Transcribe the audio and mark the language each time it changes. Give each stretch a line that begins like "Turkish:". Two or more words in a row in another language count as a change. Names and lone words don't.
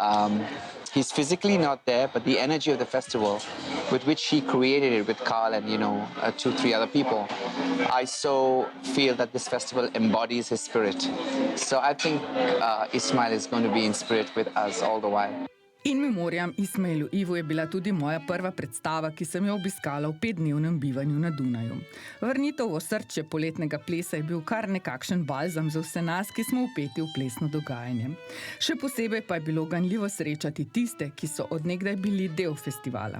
English: He's physically not there, but the energy of the festival, with which he created it with Carl and, you know, 2-3 other people, I so feel that this festival embodies his spirit. So I think Ismail is going to be in spirit with us all the while.
Latin: In memoriam
Slovenian: Ismailu Ivu je bila tudi moja prva predstava, ki sem jo obiskala v 5-dnevnem bivanju na Dunaju. Vrnitev v osrčje poletnega plesa je bil kar nekakšen balzam za vse nas, ki smo vpeti v plesno dogajanje. Še posebej pa je bilo ganljivo srečati tiste, ki so od nekdaj bili del festivala.